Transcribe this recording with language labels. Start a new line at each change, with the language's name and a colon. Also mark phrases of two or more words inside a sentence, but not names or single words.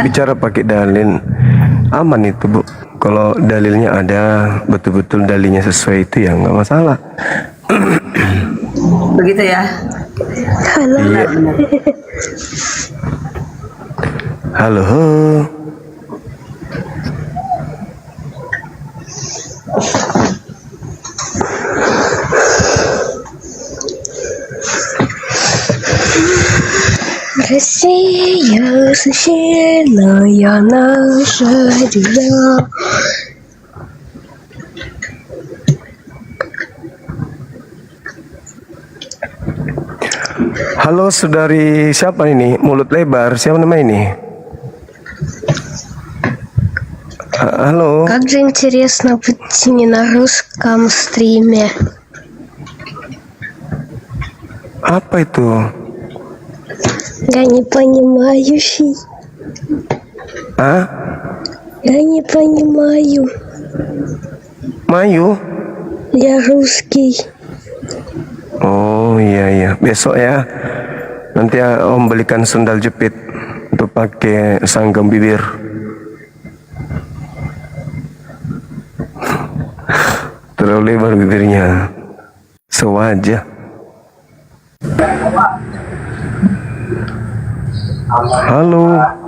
Indonesian: bicara pakai dalil, aman itu Bu. Kalau dalilnya ada, betul-betul dalilnya sesuai itu ya nggak masalah. Begitu ya. Iya. Halo.
Russian: Россия священная наша земля.
Indonesian: Halo saudari, siapa ini? Mulut lebar, siapa nama ini? Halo.
Russian: Как же интересно быть не на русском стриме.
Indonesian: Apa itu?
Russian: Я не понимающий. Ah? Я не понимаю. Mayu? Я русский.
Indonesian: Oh iya, besok ya. Nanti Om belikan sendal jepit untuk pakai sanggam bibir. Terlalu lebar bibirnya. Sewajah. Halo.